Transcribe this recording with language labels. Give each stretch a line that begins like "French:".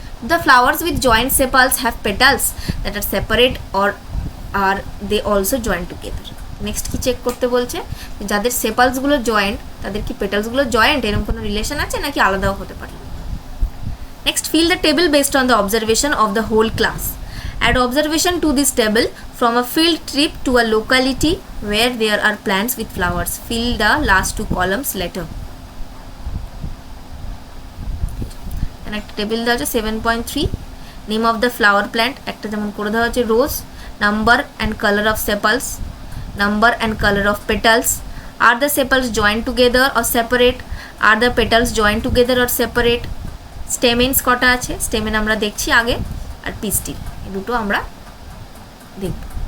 English: The flowers with joint sepals have petals that are separate or are they also joint together?
Bangla: Next কি check করতে বলছে, যাদের সেপালসগুলো joint তাদের কি পেটালসগুলো জয়েন্ট, এরকম কোনো রিলেশন আছে নাকি আলাদাও হতে পারে।
English: Next fill the table based on the observation of the whole class. Add observation to this table from a field trip to a locality where there are plants with flowers. Fill the last 2 columns later.
Bangla: এখানে একটা table দেওয়া আছে 7.3 name of the flower plant একটা যেমন করে দেওয়া আছে
English: rose number and colour of sepals number and colour of petals are the sepals joint together or separate are the petals joint together or separate
Bangla: স্টেমেন্স কটা আছে স্টেমেন আমরা দেখছি আগে আর পিস্টিল এই দুটো আমরা দেখব